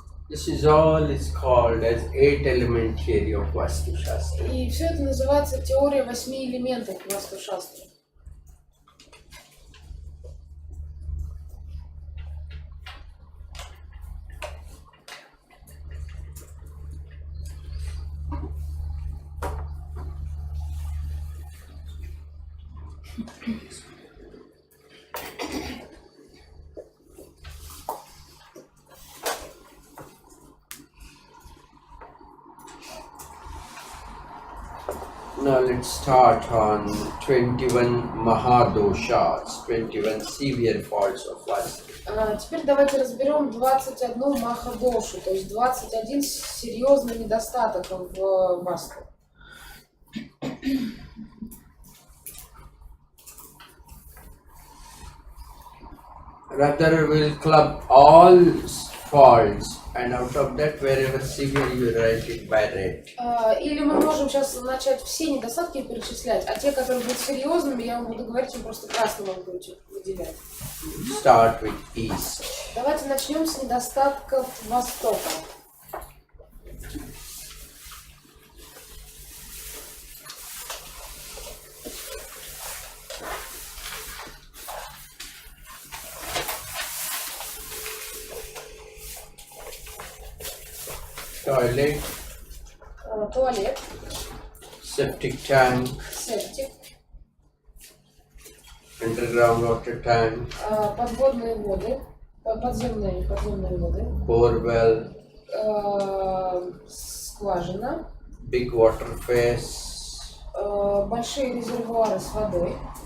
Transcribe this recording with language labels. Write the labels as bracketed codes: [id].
[en] This is all is called as 8-element theory of Vastу-Шастра. [ru] И все это называется теория 8 элементов Васту-Шастры. [en] Now let's start on 21 Mahadoshas, 21 severe faults of Vastu. [ru] Теперь давайте разберем 21 махадошу, то есть 21 серьезный недостаток в Васту. [en] Rather, we'll club all faults, and out of that, wherever severe, you write it by red. [ru] Или мы можем сейчас начать все недостатки перечислять, а те, которые будут серьезными, я вам буду говорить, им просто красным вам будете выделять. [en] Start with East. [ru] Давайте начнем с недостатков Востока. [en] Toilet, [ru] Туалет, [en] septic tank, [ru] септик, [en] underground water tank, [ru] подводные воды, подземные воды, [en] borewell, [ru] скважина, [en] big water face, [ru] большие резервуары с водой,